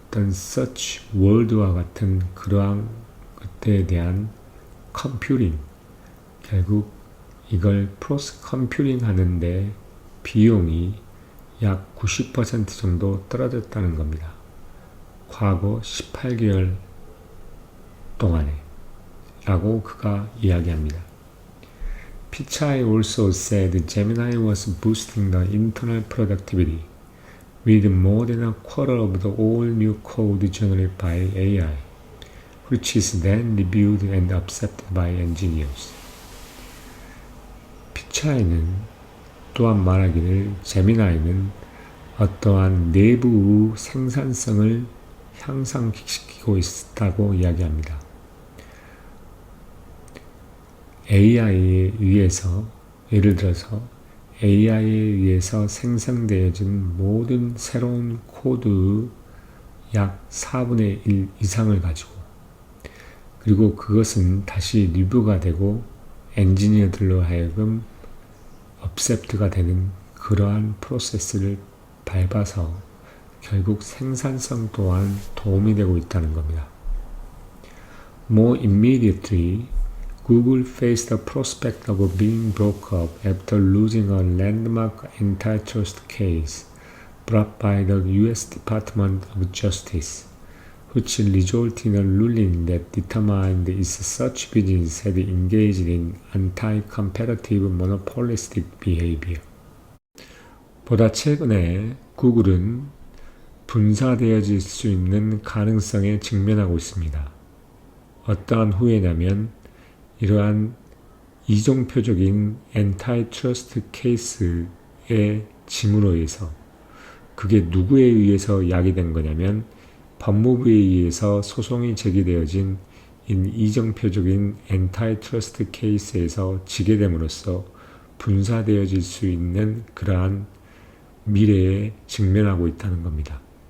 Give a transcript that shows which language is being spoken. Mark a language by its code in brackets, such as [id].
[ko] 서치 월드와 같은 그러한 것들에 대한 컴퓨팅, 결국 이걸 프로스 컴퓨팅 하는데 비용이 약 90% 정도 떨어졌다는 겁니다. 과거 18개월 동안에 라고 그가 이야기합니다. [en] Pichai also said Gemini was boosting the internal productivity with more than a quarter of the all new code generated by AI, which is then reviewed and accepted by engineers. [ko] 피차이는 또한 말하기를 제미나이는 어떠한 내부 생산성을 향상시키고 있다고 이야기합니다. AI에 의해서, 예를 들어서 AI에 의해서 생성되어진 모든 새로운 코드의 약 4분의 1 이상을 가지고, 그리고 그것은 다시 리뷰가 되고 엔지니어들로 하여금 업셉트가 되는 그러한 프로세스를 밟아서 결국 생산성 또한 도움이 되고 있다는 겁니다. [en] More immediately, Google faced the prospect of being broke up after losing a landmark antitrust case brought by the U.S. Department of Justice, which resulted in a ruling that determined its search business had engaged in anti-competitive monopolistic behavior. [ko] 보다 최근에 구글은 분사되어질 수 있는 가능성에 직면하고 있습니다. 어떠한 후회냐면 이러한 이종표적인 엔타이트러스트 케이스의 짐으로 인해서, 그게 누구에 의해서 야기된 거냐면 법무부에 의해서 소송이 제기되어진 이정표적인 엔타이트러스트 케이스에서 지게 됨으로써 분사되어질 수 있는 그러한 미래에 직면하고 있다는 겁니다.